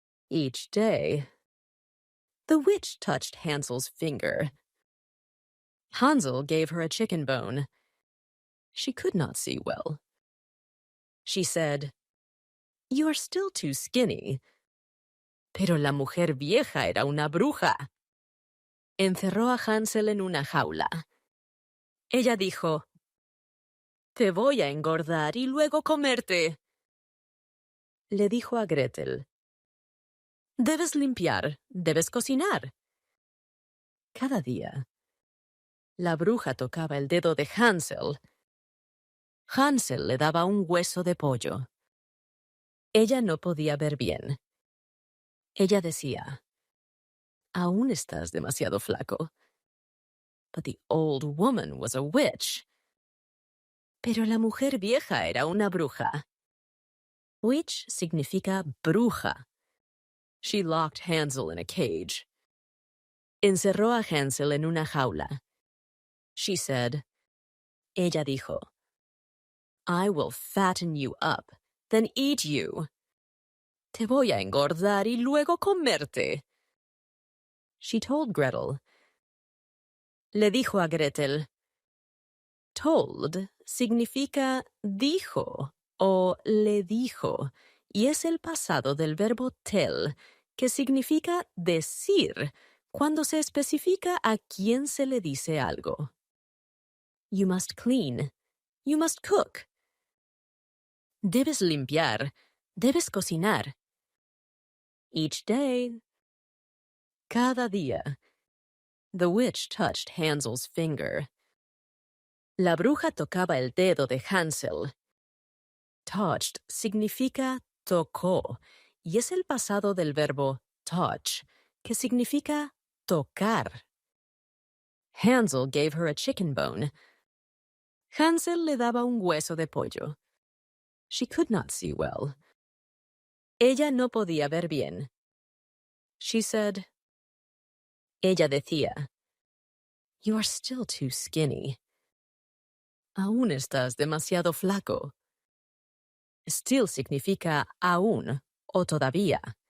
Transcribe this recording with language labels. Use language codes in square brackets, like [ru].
[en] Each day, the witch touched Hansel's finger. Hansel gave her a chicken bone. She could not see well. She said, "You are still too skinny." [es] Pero la mujer vieja era una bruja. Encerró a Hansel en una jaula. Ella dijo, "Te voy a engordar y luego comerte." Le dijo a Gretel, "Debes limpiar, debes cocinar." Cada día, la bruja tocaba el dedo de Hansel. Hansel le daba un hueso de pollo. Ella no podía ver bien. Ella decía, "Aún estás demasiado flaco." [en] But the old woman was a witch. [es] Pero la mujer vieja era una bruja. Witch significa bruja. [en] She locked Hansel in a cage. [es] Encerró a Hansel en una jaula. [en] She said, [es] ella dijo, [en] I will fatten you up, then eat you. [es] Te voy a engordar y luego comerte. [en] She told Gretel. [es] Le dijo a Gretel. Told significa dijo o le dijo, y es el pasado del verbo tell, que significa decir, cuando se especifica a quién se le dice algo. [en] You must clean. You must cook. [es] Debes limpiar. Debes cocinar. [en] Each day. [es] Cada día. [en] The witch touched Hansel's finger. [es] La bruja tocaba el dedo de Hansel. Touched significa tocó, y es el pasado del verbo touch, que significa tocar. [en] Hansel gave her a chicken bone. [es] Hansel le daba un hueso de pollo. [en] She could not see well. [es] Ella no podía ver bien. [en] She said. [es] Ella decía. [en] You are still too skinny. [es] Aún estás demasiado flaco. Still significa aún o todavía.